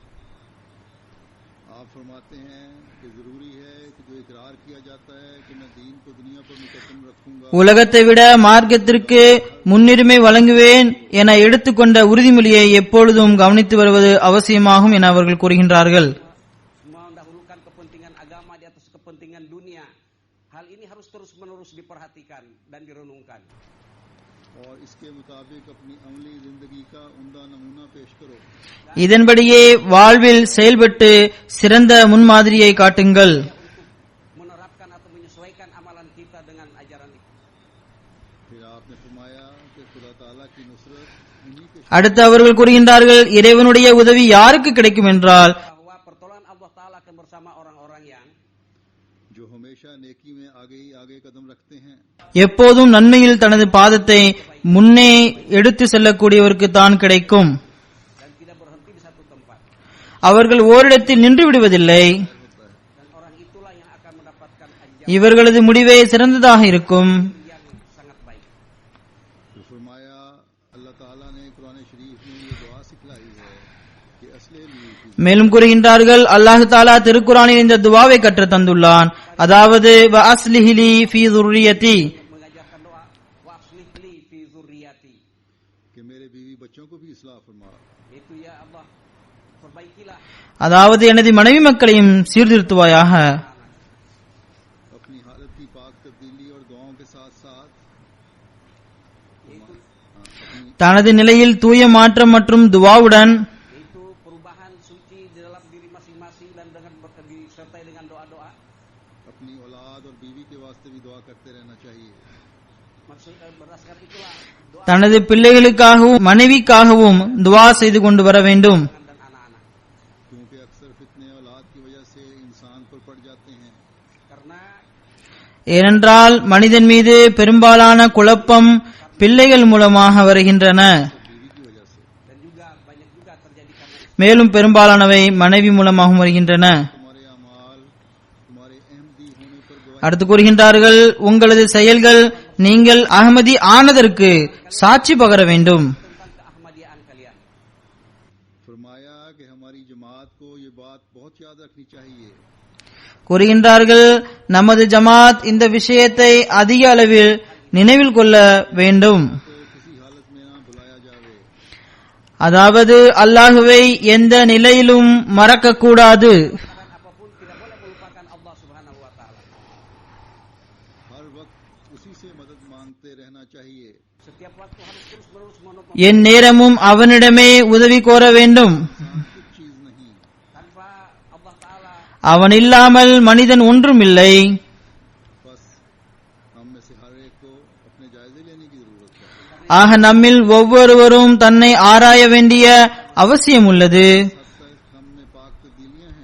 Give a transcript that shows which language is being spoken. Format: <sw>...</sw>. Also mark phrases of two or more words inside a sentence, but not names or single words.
<ur>آپ فرماتے ہیں کہ ضروری ہے کہ جو اقرار کیا جاتا ہے کہ میں دین کو دنیا پر مقدم رکھوں گا,</ur> <ta>உலகத்தை விட மார்க்கத்திற்கு முன்னுரிமை வழங்குவேன் என எடுத்துக்கொண்ட உறுதிமொழியை எப்பொழுதும் கவனித்து வருவது அவசியமாகும் என அவர்கள் கூறுகின்றார்கள்.</ta> <id>Mendahulukan kepentingan agama di atas kepentingan dunia. Hal ini harus terus-menerus diperhatikan dan direnungkan.</id> <ur>اور اس کے مطابق اپنی عملی زندگی کا عمدہ نمونہ پیش کرو.</ur> <ta>இதன்படியே வாழ்வில் செயல்பட்டு சிறந்த முன்மாதிரியை காட்டுங்கள்.</ta> <id>menerapkan atau menyesuaikan amalan kita dengan ajaran itu.</id> <ur>پھر آپ نے فرمایا کہ خدا تعالیٰ کی نصرت انہیں کے</ur> <ta>அடுத்து அவர்கள் கூறுகின்றார்கள், இறைவனுடைய உதவி யாருக்கு கிடைக்கும் என்றால்</ta> <id>Bahwa pertolongan Allah Ta'ala akan bersama orang-orang yang</id> <ur>جو ہمیشہ نیکی میں آگے ہی آگے قدم رکھتے ہیں.</ur> <ta>எப்போதும் நன்மையில் தனது பாதத்தை முன்னே எடுத்து செல்லக்கூடியவருக்கு தான் கிடைக்கும்.</ta> <id>dan tidak berhenti di satu tempat.</id> <ta>அவர்கள் ஓரிடத்தில் நின்று விடுவதில்லை.</ta> <id>Dan orang itulah yang akan mendapatkan anjam</id> <ta>இவர்களது முடிவே சிறந்ததாக இருக்கும்.</ta> <id>yang sangat baik.</id> <ur>تو فرمایا اللہ تعالیٰ نے قرآن شریف میں یہ دعا سکھلائی ہے کہ اصلے لیے</ur> <ta>மேலும் கூறுகின்றார்கள், அல்லாஹு தாலா திருக்குரானில் இந்த துவாவை கற்று தந்துள்ளான்.</ta> <ar>அதாவது و أصلحي في ذُرِّيَّتِي,</ar> <id>Mengajarkan doa</id> <ar>و أصلح لي في ذريتي.</ar> <ur>کہ میرے بیوی بچوں کو بھی اصلاح فرما.</ur> <id>Itu ya Allah, perbaikilah</id> <ta>அதாவது எனது மனைவி மக்களையும் சீர்திருத்துவாயாக.</ta> <ur>اپنی حالت کی پاک تبدیلی اور دعاؤں کے ساتھ ساتھ</ur> <id>yaitu</id> <ta>தனது நிலையில் தூய மாற்றம் மற்றும் துவாவுடன்</ta> <id>yaitu perubahan suci di dalam diri masing-masing dan dengan disertai dengan doa-doa.</id> <ur>اپنی اولاد اور بیوی کے واسطے بھی دعا کرتے رہنا چاہیے.</ur> <id>Maksud berdasarkan itulah doa</id> <ta>தனது பிள்ளைகளுக்காகவும் மனைவிக்காகவும் துவா செய்து கொண்டு வர வேண்டும்.</ta> <id>dan anak-anak.</id> <ur>کیونکہ اکثر فتنے اولاد کی وجہ سے انسان پر پڑ جاتے ہیں.</ur> <id>Karena</id> <ta>ஏனென்றால் மனிதன் மீது பெரும்பாலான குழப்பம் பிள்ளைகள் மூலமாக வருகின்றன.</ta> <ur>بیوی کی وجہ سے</ur> <id>dan juga banyak juga terjadi karena</id> <ta>மேலும் பெரும்பாலானவை மனைவி மூலமாகவும் வருகின்றன.</ta> <ur>تمہارے اعمال تمہارے احمدی ہونے پر گواہی.</ur> <ta>அடுத்து கூறுகின்றார்கள், உங்களது செயல்கள் நீங்கள் அகமதி ஆனதற்கு சாட்சி பகர வேண்டும்.</ta> <id>tentang keahmadiaan kalian.</id> <ur>فرمایا کہ ہماری جماعت کو یہ بات بہت یاد رکھنی چاہیے</ur> <ta>கூறுகின்றார்கள், நமது ஜமாத் இந்த விஷயத்தை அதிக அளவில் நினைவில் கொள்ள வேண்டும்.</ta> <ur>تو کسی حالت میں نہ بھلایا جاوے.</ur> <ta>அதாவது அல்லாஹுவை எந்த நிலையிலும் மறக்கக்கூடாது.</ta> <id>Keadaan apapun tidak boleh melupakan Allah</id> <ar>سبحانہ و تعالى.</ar> <ur>ہر وقت اسی سے مدد مانگتے رہنا چاہیے.</ur> <id>Setiap waktu harus terus-menerus memohon</id> <ta>என் நேரமும் அவனிடமே உதவி கோர வேண்டும்.</ta> <ur>انسان کچھ چیز نہیں.</ur> <id>tanpa Allah Ta'ala.</id> <ta>அவன் இல்லாமல் மனிதன் ஒன்றும் இல்லை.</ta> <ur>بس ہم میں سے ہر ایک کو اپنے جائزے لینے کی ضرورت ہے.</ur> <ta>ஆக நம்மில் ஒவ்வொருவரும் தன்னை ஆராய வேண்டிய அவசியம் உள்ளது.</ta> <ur>حد تک ہم میں پاک تبدیلیاں ہیں.</ur>